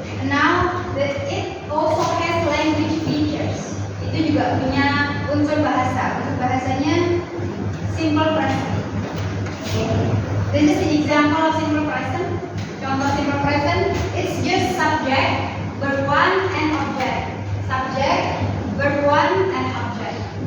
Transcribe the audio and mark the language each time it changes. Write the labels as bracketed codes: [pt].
[en] Now, it also has language features. [id] Itu juga punya unsur bahasa. Unsur bahasanya simple present. [en] This is the example of simple present. Contoh simple present, it's just subject, verb one, and object. Subject, verb one, and object.